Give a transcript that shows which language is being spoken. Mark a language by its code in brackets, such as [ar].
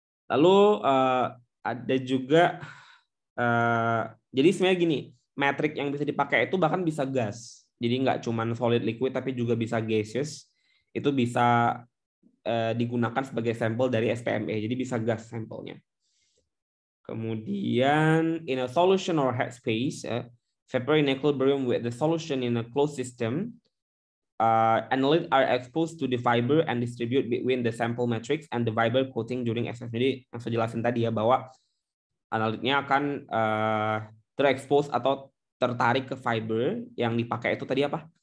[id] Lalu ada juga jadi sebenarnya gini, metrik yang bisa dipakai itu bahkan bisa gas. Jadi nggak cuma solid liquid tapi juga bisa gaseous. Itu bisa digunakan sebagai sampel dari SPME. Jadi bisa gas sampelnya. Kemudian [en] in a solution or headspace, separate in equilibrium with the solution in a closed system, analytes are exposed to the fiber and distribute between the sample matrix and the fiber coating during extraction. [id] Jadi yang saya jelasin tadi ya, bahwa analitnya akan terekspos atau tertarik ke fiber yang dipakai itu tadi apa?